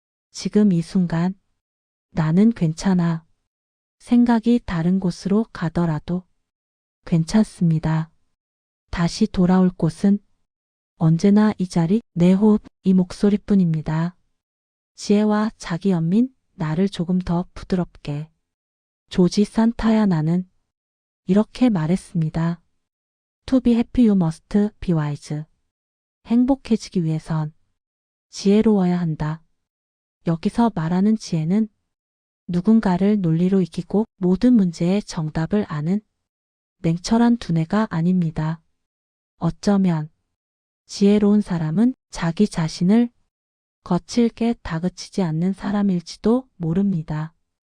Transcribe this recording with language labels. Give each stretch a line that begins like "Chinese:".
Korean: 지금 이 순간. 나는 괜찮아. 생각이 다른 곳으로 가더라도 괜찮습니다. 다시 돌아올 곳은 언제나 이 자리, 내 호흡, 이 목소리뿐입니다. 지혜와 자기 연민, 나를 조금 더 부드럽게. 조지 산타야, 나는 이렇게 말했습니다.
English: To be happy you must be wise.
Korean: 행복해지기 위해선 지혜로워야 한다. 여기서 말하는 지혜는 누군가를 논리로 이기고 모든 문제의 정답을 아는 냉철한 두뇌가 아닙니다. 어쩌면 지혜로운 사람은 자기 자신을 거칠게 다그치지 않는 사람일지도 모릅니다.